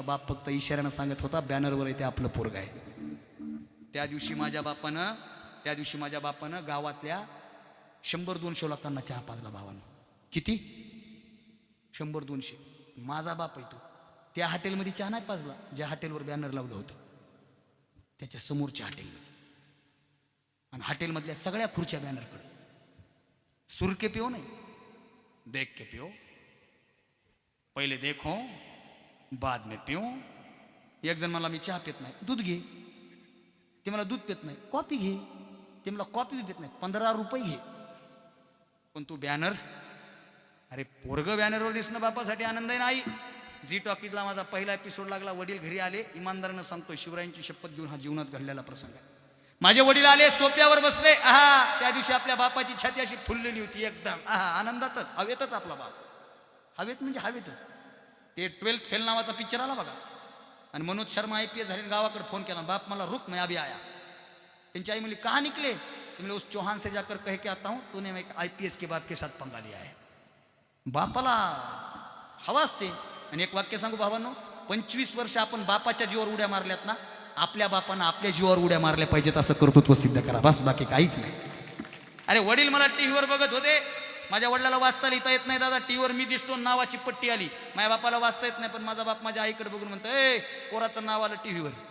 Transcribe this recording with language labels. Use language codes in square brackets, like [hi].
[mr] बाप फक्त इशाऱ्यानं सांगत होता, बॅनरवर आहे ते आपलं पोरग आहे. त्या दिवशी माझ्या बापानं गावातल्या 100-200 लोकांना चहा पाजला भावानं. किती? 100-200. माझा बाप आहे तो. त्या हॉटेलमध्ये चहा नाही पाजला ज्या हॉटेलवर बॅनर लावलं होतं, त्याच्या समोरच्या हॉटेलमध्ये. आणि हॉटेलमधल्या सगळ्या खुर्च्या बॅनरकडे. [hi] सुर के पिओ [mr] नाही, [hi] देख के पिओ. पहिले देखो बाद में पिओ. [mr] एक जण मला, मी चहा पित नाही, दूध घे. ते मला दूध पित नाही, कॉफी घे. ते मला कॉफी बी पित नाही, 15 रुपये घे. पण तू बॅनर, अरे पोरग बॅनरवर दिसणं बापासाठी आनंद आहे नाही. झी टॉकीजला माझा पहिला एपिसोड लागला. वडील घरी आले, इमानदारानं सांगतो, शिवरायांची शपथ घेऊन हा जीवनात घडलेला प्रसंग आहे. माझे वडील आले, सोप्यावर बसले. आहा, त्या दिवशी आपल्या बापाची छाती अशी फुललेली होती एकदम. आहा, आनंदातच, हवेतच आपला बाप. हवेत म्हणजे हवेतच. ते 12th फेल नावाचा पिक्चर आला बघा, आणि मनोज शर्मा IPS झाले, गावाकडे फोन केला, बाप मला [hi] रुक मैं अभी आया. [mr] त्यांची आई म्हणली [hi] कहाँ निकले? तो उस चौहान से जाकर कह के आता हूँ तूने मैं IPS के बाप के साथ पंगा लिया है. [mr] बापाला हवा असते. आणि एक वाक्य सांगू भावांनो, 25 वर्ष आपण बापाच्या जीवावर उड्या मारल्यात ना, आपल्या बापानं आपल्या जीवावर उड्या मारल्या पाहिजेत असं कर्तृत्व सिद्ध करा, बस, बाकी काहीच नाही. अरे वडील मला टीव्हीवर बघत होते, माझ्या वडिलाला वाचता लिहिता येत नाही दादा, टीव्हीवर मी दिसतो नावाची पट्टी आली, माझ्या बापाला वाचता येत नाही, पण माझा बाप माझ्या आईकडे बघून म्हणतो, ए पोराचं नाव आलं टीव्हीवर.